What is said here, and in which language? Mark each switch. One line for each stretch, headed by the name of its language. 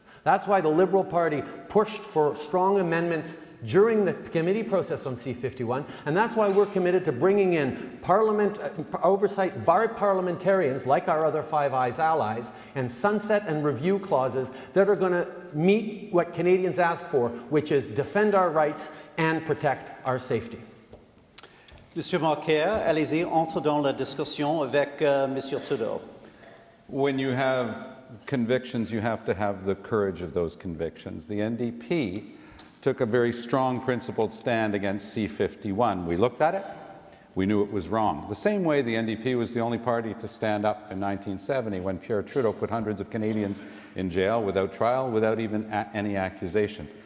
English: That's why the Liberal Party pushed for strong amendments during the committee process on C-51, and that's why we're committed to bringing in oversight by parliamentarians like our other Five Eyes allies, and sunset and review clauses that are going to meet what Canadians ask for, which is defend our rights and protect our safety.
French: Monsieur Mulcair, allez-y, entre dans la discussion avec Monsieur Trudeau.
English: When you have convictions, you have to have the courage of those convictions. The NDP took a very strong principled stand against C-51. We looked at it, we knew it was wrong. The same way the NDP was the only party to stand up in 1970 when Pierre Trudeau put hundreds of Canadians in jail without trial, without even any accusation.